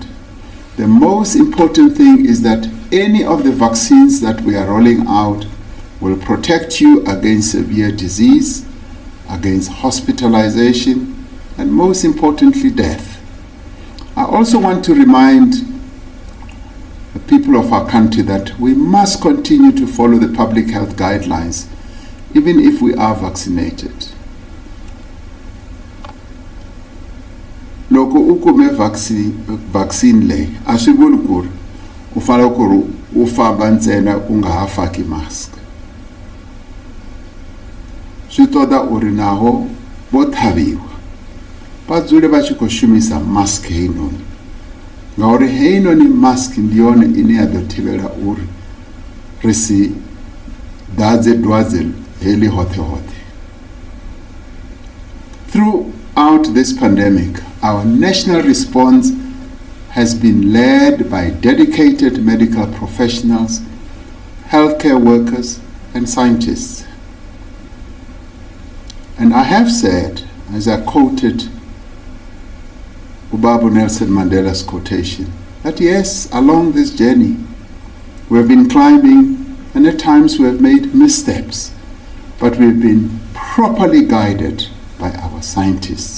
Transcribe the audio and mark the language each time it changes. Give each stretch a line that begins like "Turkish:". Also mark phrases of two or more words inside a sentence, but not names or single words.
English: The most important thing is that any of the vaccines that we are rolling out will protect you against severe disease, against hospitalization, and most importantly, death. I also want to remind the people of our country that we must continue to follow the public health guidelines, even if we are vaccinated.
Tsonga: Loko u kume vaccine leyi a swi vuli ku ri u fanele ku ri u famba ntsena u nga ha faki mask.
Venda: Swi toda u ri naho vo tlhaviwa va dzule va tshi khou shumisa mask heinoni, ngauri heinoni mask ndi yone ine ya ḓo thivhela uri ri si ḓadze dwadze heḽi hoṱhe hoṱhe.
English: Throughout this pandemic, our national response has been led by dedicated medical professionals, healthcare workers, and scientists. And I have said, as I quoted Ubaba Nelson Mandela's quotation, that yes, along this journey, we have been climbing, and at times we have made missteps, but we've been properly guided by our scientists.